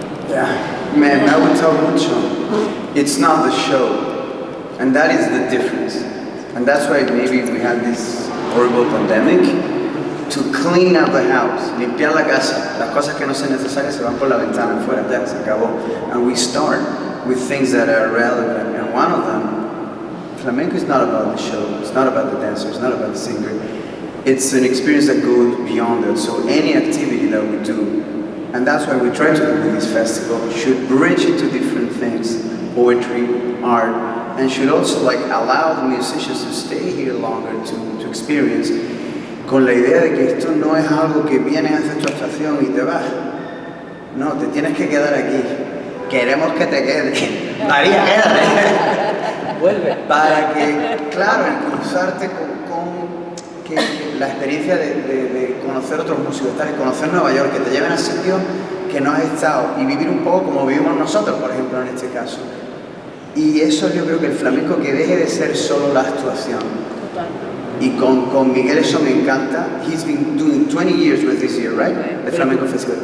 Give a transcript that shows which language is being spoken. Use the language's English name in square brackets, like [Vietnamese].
[English] Yeah, man, I would tell mucho. It's not the show, and that is the difference. And that's why maybe we had this horrible pandemic, to clean up the house, [Spanish] limpiar la casa. Las cosas que no son necesarias se van por la ventana afuera, ya se acabó. [English] And we start with things that are relevant. And one of them, flamenco is not about the show, it's not about the dancer, it's not about the singer. It's an experience that goes beyond that. So any activity that we do, and that's why we try to do with this festival, should bridge into different things, poetry, art, and should also like allow the musicians to stay here longer to experience, [Spanish] con la idea de que esto no es algo que vienes, haces tu actuación y te vas. No, te tienes que quedar aquí. Queremos que te quedes. María, quédate. para que, claro, el cruzarte con la experiencia de conocer otros músicos, conocer Nueva York, que te lleven a sitios que no has estado y vivir un poco como vivimos nosotros, por ejemplo, en este caso. Y eso yo creo que el flamenco, que deje de ser solo la actuación. Y con Miguel eso me encanta. [English] He's been doing 20 years with this year, right? The Flamenco Festival.